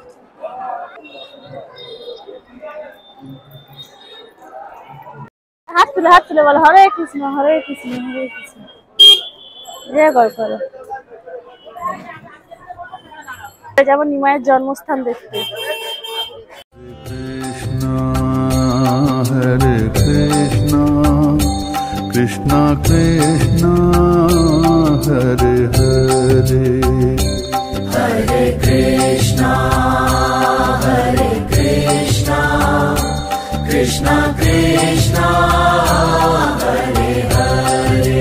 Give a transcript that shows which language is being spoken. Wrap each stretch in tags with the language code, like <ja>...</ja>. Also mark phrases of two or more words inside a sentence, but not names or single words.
<bn>হাত তুলে বলো</bn> <sa>হরে কৃষ্ণ হরে কৃষ্ণ হরে কৃষ্ণ,</sa> <bn>করো। যেমন নিমাইয়ের জন্মস্থান দেখতে।</bn> <sa>हरे कृष्णा कृष्णा कृष्णा हरे हरे हरे कृष्णा कृष्णा कृष्णा हरे हरे</sa>